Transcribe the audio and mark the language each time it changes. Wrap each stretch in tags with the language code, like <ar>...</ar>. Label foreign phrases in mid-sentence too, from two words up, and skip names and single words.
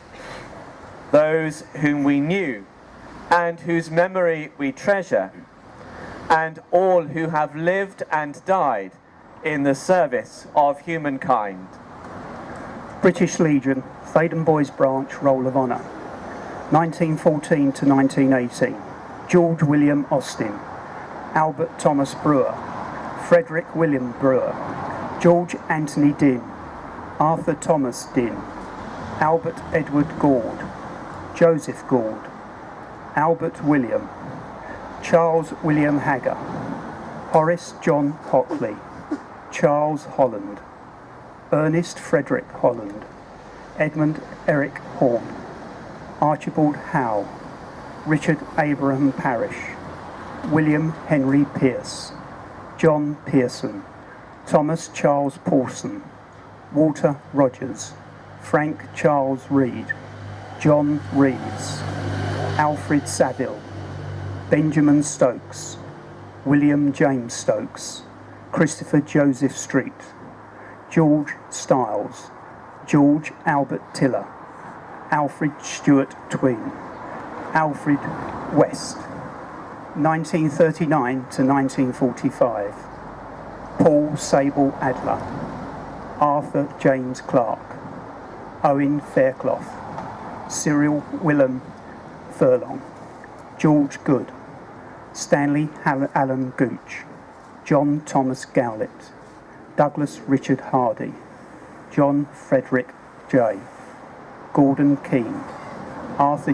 <en>those whom we knew and whose memory we treasure, and all who have lived and died in the service of humankind. British Legion, Theydon Bois Branch, Roll of Honour, 1914 to 1918. George William Austin, Albert Thomas Brewer, Frederick William Brewer, George Anthony Dinn, Arthur Thomas Dinn, Albert Edward Gord, Joseph Gord, Albert William, Charles William Hagger, Horace John Hockley, Charles Holland, Ernest Frederick Holland, Edmund Eric Horn, Archibald Howe, Richard Abraham Parish, William Henry Pearce, John Pearson, Thomas Charles Paulson, Walter Rogers, Frank Charles Reed, John Reeves, Alfred Saville, Benjamin Stokes, William James Stokes, Christopher Joseph Street, George Stiles, George Albert Tiller, Alfred Stewart Tween, Alfred West, 1939 to 1945, Paul Sable Adler, Arthur James Clark, Owen Fairclough, Cyril Willem Furlong, George Good, Stanley Allen Gooch, John Thomas Gowlett, Douglas Richard Hardy, John Frederick J, Gordon Keane, Arthur</en>